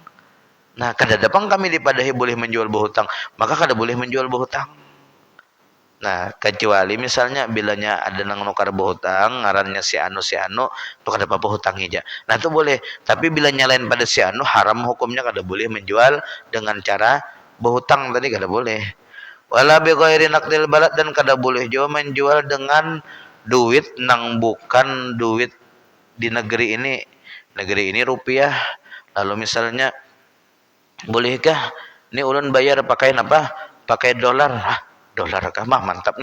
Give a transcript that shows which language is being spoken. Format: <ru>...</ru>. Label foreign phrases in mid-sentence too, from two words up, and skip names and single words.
<bjn>Nah, kada dapang kami dipadahi boleh menjual berhutang, maka kada boleh menjual berhutang. Nah, kecuali misalnya bilanya ada nang nukar berhutang, ngarannya si anu, tu kada apa hutang aja. Nah, itu boleh. Tapi bila nyalain pada si anu, haram hukumnya kada boleh menjual dengan cara berhutang tadi kada boleh.</bjn> <ar>ولا بغير نقد البلد,</ar> <bjn>dan kada boleh juga menjual dengan duit nang bukan duit di negeri ini. Negeri ini rupiah. Lalu misalnya bolehkah ini ulun bayar pakai apa? Pakai dolar. Dolar kah mah mantap nih.</bjn>